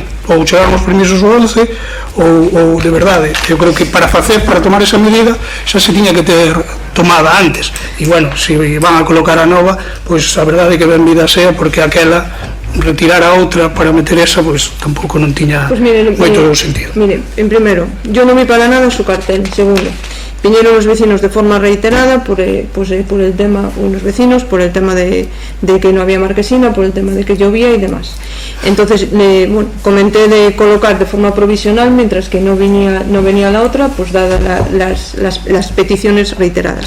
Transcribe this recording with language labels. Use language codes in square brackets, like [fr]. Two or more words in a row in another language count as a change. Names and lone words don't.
[gl] Ou chegaron os permisos o 11 ou de verdade, eu creo que para tomar esa medida xa se tiña que ter tomada antes, e bueno, se van a colocar a nova, pois a verdade é que ben vida sea, porque aquela retirar a outra para meter esa, pois tampouco non tiña moito sentido. Mire, [es] en primero, yo non vi para nada su cartel. Segundo, vinieron los vecinos de forma reiterada por el tema, unos vecinos, por el tema de que no había marquesina, por el tema de que llovía y demás. Entonces, comenté de colocar de forma provisional, mientras que no venía la otra, pues dadas las peticiones reiteradas.